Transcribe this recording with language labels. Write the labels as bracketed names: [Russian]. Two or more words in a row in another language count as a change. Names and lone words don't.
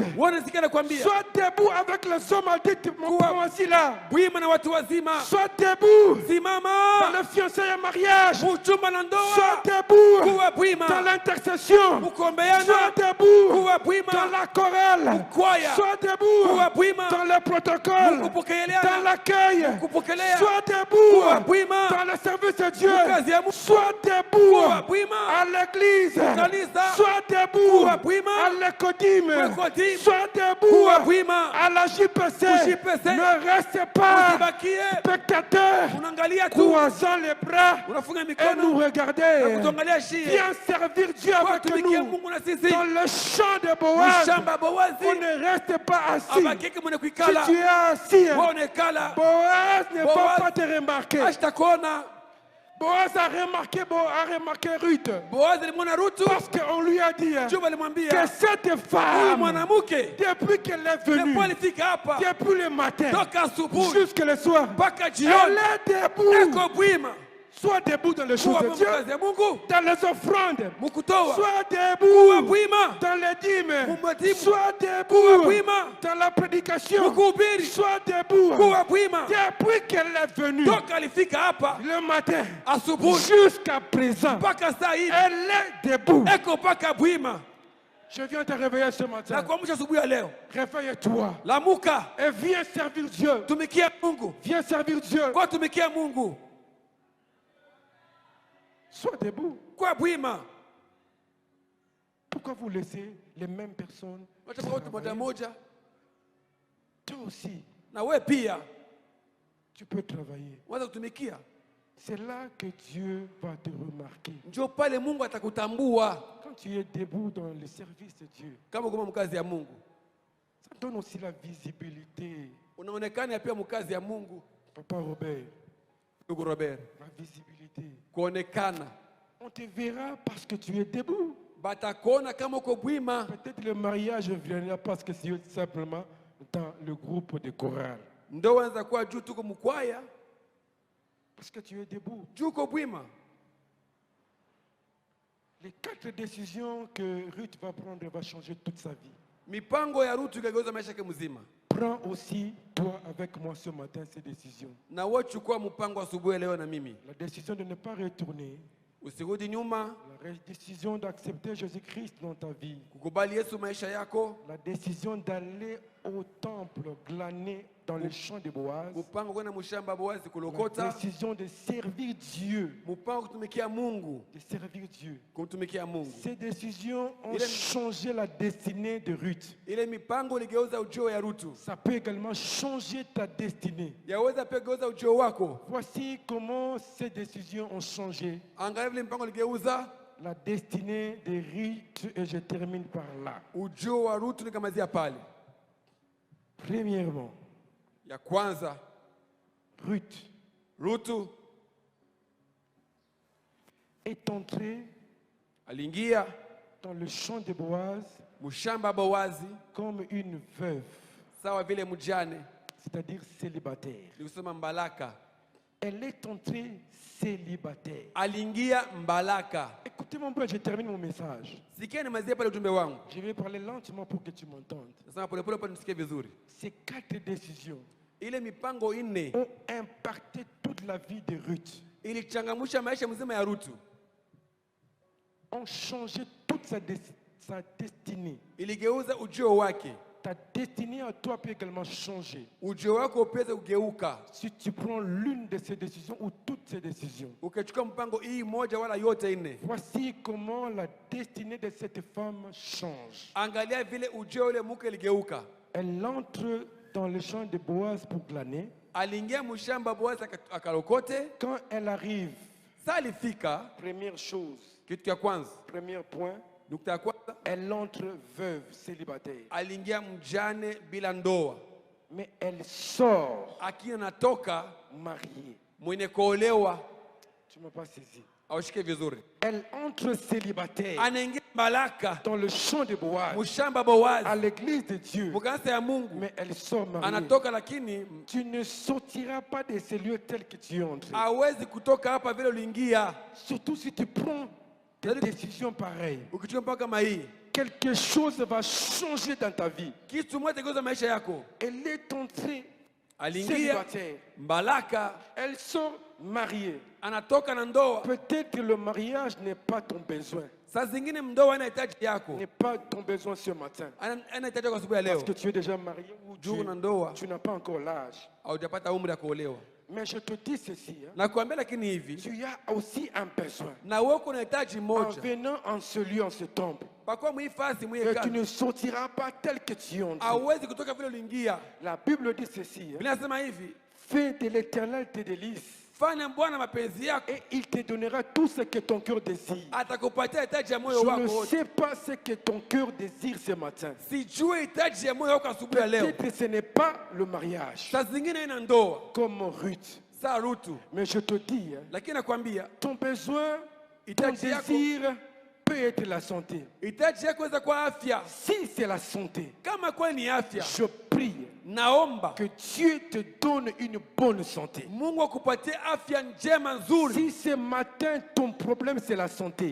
[Swahili] Wanasikia nakwambia. [French] sois debout avec les hommes adultes, mon aussi là. [Swahili] Bwima na watu wazima. [French] Sois debout dans [Swahili] Simama. [French] le fiançailles et mariage. [Swahili] Muchumba na [French] Sois [Swahili] ndoa. [French] debout [Swahili] Kuwa [French] dans [Swahili] bwima. [French] l'intercession. [Swahili] Mukombeana. [French] Sois debout [Swahili] Kuwa [French] dans [Swahili] bwima. [French] la chorale. [Swahili] Kwaya. [French] Sois debout [Swahili] Kuwa bwima. [French] dans le protocole, [Swahili] Mukupokeleana. [French] dans l'accueil. [Swahili] Kupokelea. [French] Sois debout [Swahili] Kuwa bwima. [French] dans le service de Dieu. [Swahili] Mukazi ya Mungu. [French] Sois debout [Swahili] Kuwa bwima. [French] à l'église. [Swahili] Kanisa. [French] Sois debout [Swahili] Kuwa bwima. [French] à l'écodime. L'écodime. Sois debout [Swahili] Kuwa bwima. [French] à la JPC. JPC. Ne reste pas [Swahili] Usibakie. [French] spectateur, [Swahili] Unaangalia tu. [French] croisant les bras [Swahili] Unafunga [French] et [Swahili] mikono. [French] nous regarder. [Swahili] Kutuangalia shie. [French] Viens servir Dieu [Swahili] Kwa [French] avec [Swahili] tumikia [French] nous [Swahili] Mungu na sisi. [French] dans le champ de Boaz. [Swahili] Mshamba Boazi. [French] On ne reste pas assis. [Swahili] Abakeke mwenye [French] Si [Swahili] kuikala. [French] tu es assis, [Swahili] Wewe unekala. [French] Boaz ne va Boaz pas te remarquer. [Swahili] Ashtakuona. [French] Boaz a remarqué Ruth. [Swahili] Boazi alimwona Rutu. [French] Parce qu'on lui a dit [Swahili] Juba [French] que [Swahili] alimwambia [French] cette [Swahili] huyu [French] femme, [Swahili] mwanamke [French] depuis qu'elle est venue, [Swahili] ndipo alifika hapa [French] depuis le matin [Swahili] toka asubuhi [French] jusqu'à le soir, [Swahili] mpaka [French] elle [Swahili] jioni. [French] est debout. [Swahili] Eko bwima. [French] Sois debout dans les choses [Swahili] Kuwa [French] de Dieu, [Swahili] mkazi ya Mungu. [French] dans les offrandes. [Swahili] Mukutoa. [French] Sois [Swahili] Kuwa [French] debout [Swahili] bwima. [French] dans les dîmes. [Swahili] Mumatibu. [French] Sois [Swahili] Kuwa [French] debout [Swahili] bwima. [French] dans la prédication. [Swahili] Mukuhubiri. [French] Sois debout [Swahili] Kuwa bwima. [French] depuis qu'elle est venue [Swahili] Toka alifika hapa [French] le matin [Swahili] asubuhi [French] jusqu'à présent. [Swahili] mpaka saa hii. [French] Elle est debout. [Swahili] Eko mpaka bwima. [French] Je viens te réveiller ce [Swahili] Na [French] matin. [Swahili] kuamsha asubuhi ya leo. [French] Réveille-toi [Swahili] Lamuka. [French] et viens servir Dieu. [Swahili] Tumikia Mungu. [French] Viens servir Dieu. [Swahili] Kwa tumikia Mungu. [French] Sois debout. [Swahili] Kwa bwima. [French] Pourquoi vous laissez les mêmes personnes [Swahili] Wacha moja [French] travailler? [Swahili] moja. [French] Toi aussi, [Swahili] Na we pia [French] tu peux travailler. [Swahili] waza kutumikia. [French] C'est là que Dieu va te remarquer. [Swahili] Njoo pale Mungu atakutambua [French] Quand tu es debout dans le service de Dieu, [Swahili] kama kama mkazi ya Mungu. [French] ça donne aussi la visibilité. [Swahili] Unaonekana pia mkazi ya Mungu. [French] Papa Robert, [Swahili] Ndugu Robert. [French] la visibilité. [Swahili] Kuonekana. [French] On te verra parce que tu es debout. [Swahili] Batakuona kama uko bwima. [French] Peut-être le mariage viendra parce que c'est simplement dans le groupe de chorale. [Swahili] Ndoa inaweza kuwa juu tuko mkwaya. [French] Parce que tu es debout. [Swahili] Juu uko bwima. [French] Les 4 décisions que Ruth va prendre va changer toute sa vie. [Swahili] Mipango ya Rutu ikageuza maisha yake mzima. [French] Prends aussi, toi, avec moi ce matin, ces décisions. [Swahili] Na wewe chukua mpango asubuhi leo na mimi. [French] La décision de ne pas retourner. [Swahili] Usirudi nyuma. [French] La décision d'accepter Jésus-Christ dans ta vie. [Swahili] Kukubali Yesu maisha yako. [French] La décision d'aller au temple glaner dans le champ de Boaz. [Swahili] Mpango kwenda mshamba Boazi [French] La [Swahili] kulokota. [French] décision de servir Dieu. [Swahili] Mpango kutumikia Mungu. [French] De servir Dieu. [Swahili] Kutumikia Mungu. [French] Ces décisions ont changé la destinée de Ruth. [Swahili] Ile mipango iligeuza ujio ya Rutu. [French] Ça peut également changer ta destinée. [Swahili] Yaweza pia geuza ujio wako. [French] Voici comment ces décisions ont changé [Swahili] Angalia vile mpango iligeuza [French] la destinée de Ruth et je termine par là. [Swahili] ujio wa Rutu nikamazia pale. [French] Premièrement, [Swahili] Ya kwanza, [French] Ruth [Swahili] Rutu [French] est entrée [Swahili] aliingia [French] dans le champ de Boaz [Swahili] mshamba Boazi [French] comme une veuve, [Swahili] sawa vile mjane, [French] c'est-à-dire célibataire. [Swahili] nikusema mbalaka. [French] Elle est entrée célibataire. [Swahili] aliingia mbalaka. [French] Écoutez mon frère, je termine mon message. [Swahili] Sikia nimalizie pale ujumbe wangu. [French] Je vais parler lentement pour que tu m'entendes. [Swahili] Nasema polepole pale nisikie vizuri. [French] Ces 4 décisions [Swahili] Ile mipango ine [French] ont impacté toute la vie de Ruth, [Swahili] ilichangamsha maisha mzima ya Rutu, [French] ont changé toute sa destinée. [Swahili] iligeuza ujio wake. [French] Ta destinée à toi peut également changer [Swahili] Ujio wako upeze kugeuka [French] si tu prends l'une de ces décisions ou toutes ces décisions. [Swahili] ukichukua mpango hii moja wala yote ine. [French] Voici comment la destinée de cette femme change. [Swahili] Angalia vile ujio ule mke iligeuka. [French] Elle entre dans le champ de Boaz pour glaner. [Swahili] Aliingia mshamba Boazi akalokote. [French] Quand elle arrive, [Swahili] Sa alifika, [French] première chose, [Swahili] kitu cha kwanza, [French] premier point, [Swahili] nukta ya kwanza, [French] elle entre veuve, célibataire. [Swahili] aliingia mjane bila ndoa. [French] Mais elle sort [Swahili] Akina natoka [French] mariée. [Swahili] mwenye kuolewa. [French] Tu ne m'as pas saisi. [Swahili] Aushike vizuri. [French] Elle entre célibataire [Swahili] Anaingia mbalaka [French] dans le champ de Boaz, [Swahili] mshamba [French] à [Swahili] Boazi [French] l'église de Dieu. [Swahili] mkanisa ya Mungu. [French] Mais elle sort mariée. [Swahili] Anatoka lakini [French] Tu ne sortiras pas de ces lieux tels que tu es entré. [Swahili] hawezi kutoka hapa vile uliingia. [French] Surtout si tu prends des décisions pareilles. [Swahili] Ukichukua mpaka kama hii, [French] Quelque chose va changer dans ta vie. [Swahili] kitu moja kigeuza maisha yako. [French] Elle est entrée [Swahili] Aliingia [French] célibataire. [Swahili] mbalaka, [French] Elle sort mariée. [Swahili] anatoka na ndoa. [French] Peut-être que le mariage n'est pas ton besoin. [Swahili] Saa zingine ndoa inahitaji yako, [French] N'est pas ton besoin ce matin. [Swahili] anahitaji kwa asubuhi ya leo. [French] Parce que tu es déjà marié ou [Swahili] Juu na ndoa [French] tu n'as pas encore l'âge. [Swahili] haujapata umri ya kuolewa. [French] Mais je te dis ceci. Hein, [Swahili] Nakuambia lakini hivi, [French] tu as aussi un besoin. [Swahili] na wewe unahitaji [French] En [Swahili] moja. [French] venant en ce lieu, en ce temple, [Swahili] Pakuwa muhifadhi [French] et tu [Swahili] muhekalu, [French] ne sortiras pas tel que tu es entré. [Swahili] hauwezi kutoka vile uliingia. [French] La Bible dit ceci. Hein, [Swahili] Biblia inasema hivi, [French] fais de l'éternel tes délices [Swahili] fanya Bwana mapenzi yako, [French] et il te donnera tout ce que ton cœur désire. [Swahili] atakupatia hitaji ya moyo [French] Je [Swahili] wako [French] ne [Swahili] wote. [French] sais pas ce que ton cœur désire ce matin. [Swahili] Sijui hitaji ya moyo wako asubuhi ya leo. [French] Peut-être que ce n'est pas le mariage, [Swahili] Saa zingine ina ndoa, [French] comme Ruth. [Swahili] saa Rutu, [French] Mais je te dis, hein, [Swahili] lakini nakwambia [French] ton besoin, ton [Swahili] hitaji yako, [French] désir peut être la santé. [Swahili] hitaji yako weza kwa afya. [French] Si c'est la santé, [Swahili] Kama kweli ni afya, [French] je prie [Swahili] naomba [French] que Dieu te donne une bonne santé. [Swahili] Mungu akupatie afya njema nzuri. [French] Si ce matin ton problème c'est la santé,